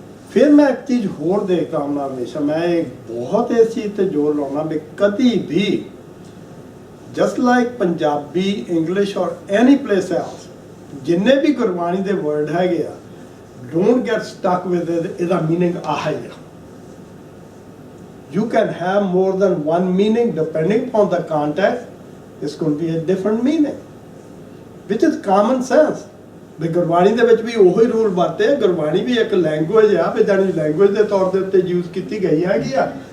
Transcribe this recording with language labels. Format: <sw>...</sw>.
<pa>ਫਿਰ ਮੈਂ ਇੱਕ ਚੀਜ਼ ਹੋਰ ਦੇਖਦਾ ਹੁੰਦਾ ਹਮੇਸ਼ਾ, ਮੈਂ ਬਹੁਤ ਇਸ ਚੀਜ਼ ਤੇ ਜ਼ੋਰ ਲਾਉਣਾ ਵੀ ਕਦੀ ਵੀ</pa> <en>just like Punjabi, English</en> <pa>ਔਰ</pa> <en>any place else,</en> <pa>ਜਿੰਨੇ ਵੀ ਗੁਰਬਾਣੀ ਦੇ ਵਰਡ ਹੈਗੇ ਆ,</pa> <en>don't get stuck with</en> <pa>ਇਹਦਾ ਮੀਨਿੰਗ ਆਹ ਹੀ ਆ।</pa> <en>You can have more than one meaning depending on the context. It's going to be a different meaning, which is common sense.</en> <pa>ਵੀ ਗੁਰਬਾਣੀ ਦੇ ਵਿੱਚ ਵੀ ਉਹੀ ਰੂਲ ਵਰਤੇ। ਗੁਰਬਾਣੀ ਵੀ ਇੱਕ ਲੈਂਗੁਏਜ ਆ, ਵੀ ਜਾਨੀ ਲੈਂਗੁਏਜ ਦੇ ਤੌਰ ਦੇ ਉੱਤੇ ਯੂਜ਼ ਕੀਤੀ ਗਈ ਹੈਗੀ ਆ।</pa>